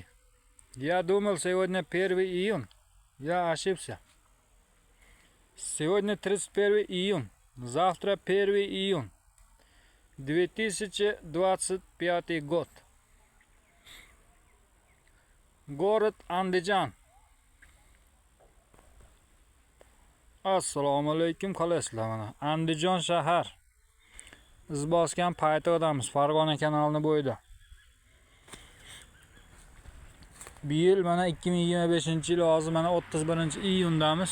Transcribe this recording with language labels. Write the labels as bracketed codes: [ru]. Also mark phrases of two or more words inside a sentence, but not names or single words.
[ru] Я думал, сегодня 1 июнь. Я ошибся. Сегодня 31 июнь. Завтра 1 июнь. 2025 год. Город Андижан. [uz] Assalomu alaykum, qalasizlar mana. Andijon shahar. Biz bosgan paytodamiz Farg'ona kanalining bo'yida. Bu yil mana 2025-yil hozir mana 31-iyundamiz.